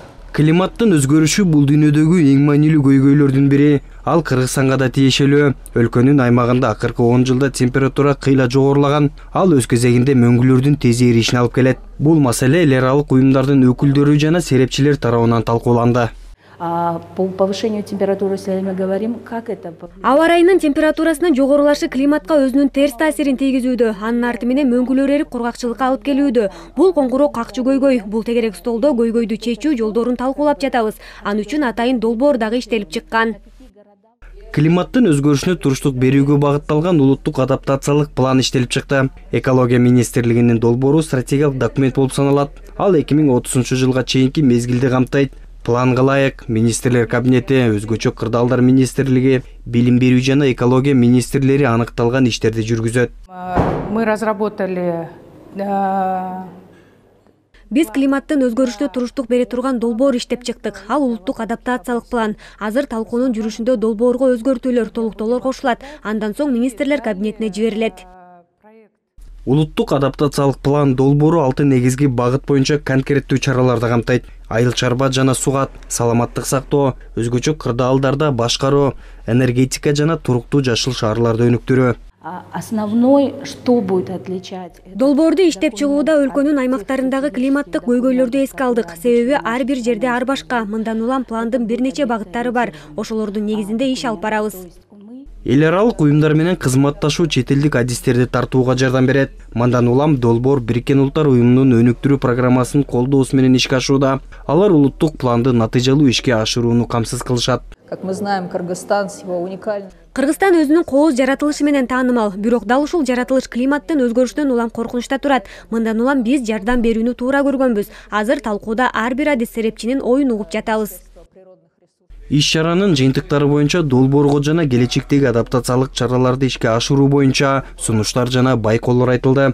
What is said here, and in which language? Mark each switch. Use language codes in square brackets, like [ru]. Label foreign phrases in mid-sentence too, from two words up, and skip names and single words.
[ky] Климаттын өзгөрүшү бул дүйнөдөгү эң маанилүү көйгөйлөрдүн бири. Ал Кыргызстанга да тиешелүү. Өлкөнүн аймагында акыркы 10 жылда температура кыйла жогорулаган. Ал өз кезегинде мөңгүлөрдүн тез эришине алып келет. Бул маселе эл аралык уюмдардын өкүлдөрү жана серепчилер тарабынан талкууланды. [ru] По повышению температуры, если мы говорим, как это? [ky] Аба райынын температурасынын жогорулашы климатка өзүнүн терс таасирин тийгизүүдө, анын арты менен мөңгүлөр эрип кургакчылыкка алып келүүдө. Бул коңгуроо какчы көйгөй. Бул тегерек столдо көйгөйдү чечүү жолдорун талкуулап жатабыз. Анын үчүн атайын долбоор дагы иштелип чыккан. Климаттын өзгөрүшүнө туруштук берүүгө багытталган улуттук адаптациялык план иштелип чыкты. Экология министрлигинин долбоору стратегиялык документ болуп саналат. Ал 2030 жылга чейинки мезгилди камтайт. Планга ылайык министрлер кабинети, өзгөчө кырдаалдар министрлиги, билим берүү жана экология министрлери аныкталган иштерди жүргүзөт. [ru] Мы разработали [ky] Биз климаттын өзгөрүшүнө туруштук бере турган долбоор иштеп чыктык. Ал улуттук адаптациялык план. Азыр талкуунун жүрүшүндө долбоорго өзгөртүүлөр, толуктоолор кошулат. Андан соң министрлер кабинетине жиберилет. Улуттук адаптациялык план долбоору 6 негизги багыт боюнча конкреттүү чараларды камтайт. Айыл чарба жана сугат, саламаттык сактоо, өзгөчө кырдаалдарда башкаруу, энергетика жана туруктуу жашыл шаарларды өнүктүрүү. [ru] Основной, что будет отличать? [ky] Долбоорду иштеп чыгууда өлкөнүн аймактарындагы климаттык көйгөйлөрдү эске алдык. Себеби ар бир жерде ар башка. Мындан улам пландын бир нече багыттары бар. Ошолордун негизинде иш алып барабыз. Эл аралык уюмдар менен кызматташуу чет элдик адистерди тартууга жардам берет. Мындан улам долбоор Бириккен Улуттар уюмунун өнүктүрүү программасын колдоосу менен ишке ашууда. Алар улуттук планды натыйжалуу ишке ашырууну камсыз кылышат. [ru] Как мы знаем, Кыргызстан с его уникальным. [ky] Кыргызстан өзүнүн кооз жаратылышы менен таанымал. Бирок дал ушул жаратылыш климаттын өзгөрүшүнөн улам коркунучта турат. Мындан улам биз жардам берүүнү туура көргөнбүз. Азыр талкууда ар бир адис серепчинин оюн угуп жатабыз. Иш-чаранын жыйынтыктары боюнча долбоорго жана келечектеги адаптациялык чараларды ишке ашыруу боюнча сунуштар жана байкоолор айтылды.